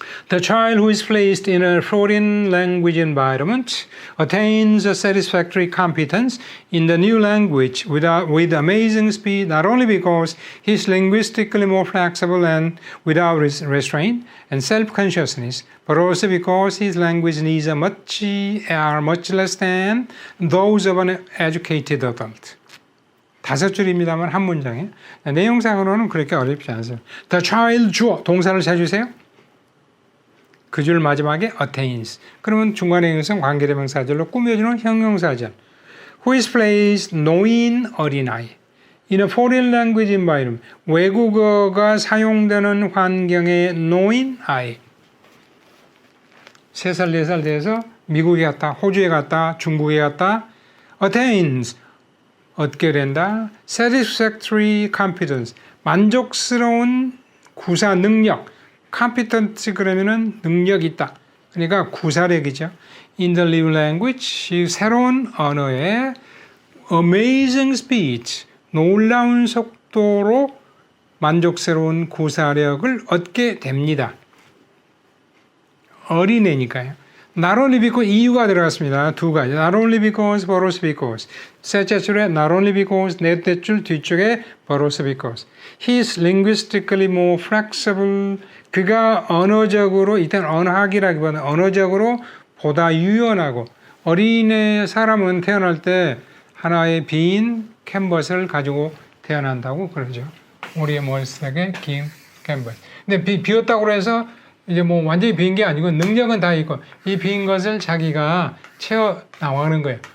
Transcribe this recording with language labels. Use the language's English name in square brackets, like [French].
[English] The child who is placed in a foreign language environment attains a satisfactory competence in the new language with amazing speed, not only because he is linguistically more flexible and without restraint and self-consciousness, but also because his language needs are much less than those of an educated adult. [Korean] 5줄입니다만 한 문장에 내용상으로는 그렇게 어렵지 않습니다. The child 주어 동사를 찾으세요. 그 줄 마지막에 attains. 그러면 중간에 있는 관계대명사절로 꾸며주는 형용사절. [English] Who is placed [Korean] 노인 어린아이. [English] In a foreign language environment. [Korean] 외국어가 사용되는 환경의 노인 아이. 3살, 4살 돼서 미국에 갔다, 호주에 갔다, 중국에 갔다. attains. 얻게 된다. [English] satisfactory competence. [Korean] 만족스러운 구사 능력. competent 그러면은 능력 있다. 그러니까 구사력이죠. In the new language, 새로운 언어에 [English] amazing speech, [Korean] 놀라운 속도로 만족스러운 구사력을 얻게 됩니다. 어린애니까요. [English] Not only because [Korean] 이유가 들어갔습니다. 두 가지. [English] Not only because, but also because. [Korean] 셋째 줄에 [English] not only because, [Korean] 넷째 줄 뒤쪽에 [English] but also because. He is linguistically more flexible. [Korean] 그가 언어적으로, 이때는 언어학이라기보다는 언어적으로 보다 유연하고, 어린애 사람은 태어날 때 하나의 빈 캔버스를 가지고 태어난다고 그러죠. 우리의 머릿속에 긴 캔버스. 근데 비었다고 해서 이제 뭐 완전히 빈 게 아니고 능력은 다 있고 이 빈 것을 자기가 채워 나가는 거예요.